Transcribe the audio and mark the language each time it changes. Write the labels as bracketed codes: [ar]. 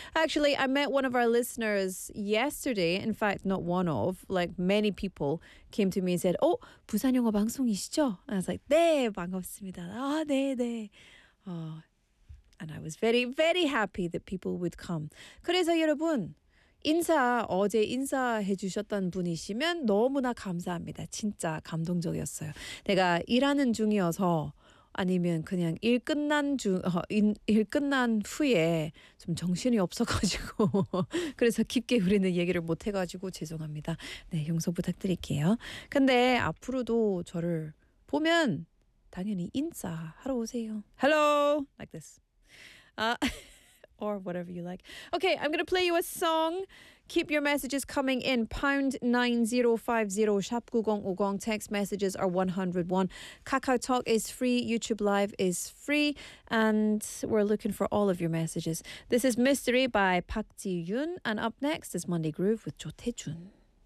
[en] Actually, I met one of our listeners yesterday. In fact, not one of, like many people came to me and said, Oh, [ko] 부산 영어 방송이시죠? [en] And I was like, [ko] 네, 반갑습니다. 아, 네, 네. [en] Oh, and I was very, very happy that people would come. [ko] 그래서 여러분, 인사, 어제 인사해 주셨던 분이시면 너무나 감사합니다. 진짜 감동적이었어요. 내가 일하는 중이어서 아니면 그냥 일 끝난 일 끝난 후에 좀 정신이 없어가지고 그래서 깊게 우리는 얘기를 못해가지고 죄송합니다. 네, 용서 부탁드릴게요. 근데 앞으로도 저를 보면 당연히 인사하러 오세요. [en] Hello! Like this. or whatever you like. Okay, I'm going to play you a song. Keep your messages coming in. #9050 #9050 Text messages are 101. KakaoTalk is free. YouTube Live is free. And we're looking for all of your messages. This is Mystery by Park Ji-yoon. And up next is Monday Groove with Jo Tae-jun.